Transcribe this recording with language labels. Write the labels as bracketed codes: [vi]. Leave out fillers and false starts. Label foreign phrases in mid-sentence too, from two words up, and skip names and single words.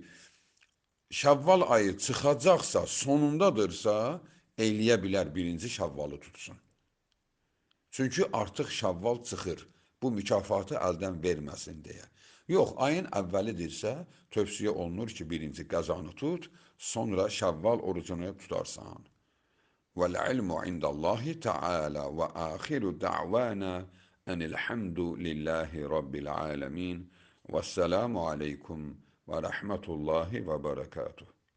[az] Şəvval ayı çıxacaqsa, sonundadırsa, eləyə bilər birinci Şəvvalı tutsun. Çünki artıq Şəvval çıxır, bu mükafatı əldən verməsin deyə. Yox, ayın əvvəlidirsə, tövsiyə olunur ki, birinci qəzanı tut, sonra Şəvval orucunu tutarsan. [ar] والعلم عند الله تعالى وآخر دعوانا أن الحمد لله رب العالمين والسلام عليكم ورحمة الله وبركاته.